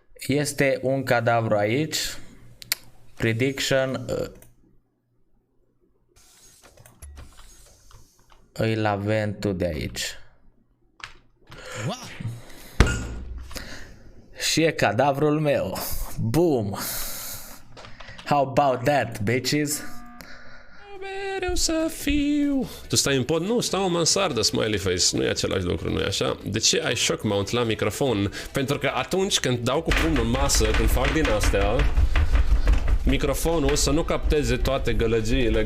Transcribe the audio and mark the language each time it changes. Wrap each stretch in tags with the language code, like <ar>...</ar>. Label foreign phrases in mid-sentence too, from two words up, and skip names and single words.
<ro>Este un cadavru aici. Prediction. Îi la ventul de aici. Și e cadavrul meu.</ro> <en>Boom. How about that, bitches?</en> <ro>Mereu să fiu. Tu stai în pod? Nu, stau în mansardă,</ro> <en>smiley face.</en> <ro>Nu e același lucru, nu e așa? De ce ai</ro> <en>shock mount</en> <ro>la microfon? Pentru că atunci când dau cu pumnul în masă, când fac din astea, microfonul să nu capteze toate gălăgiile.</ro>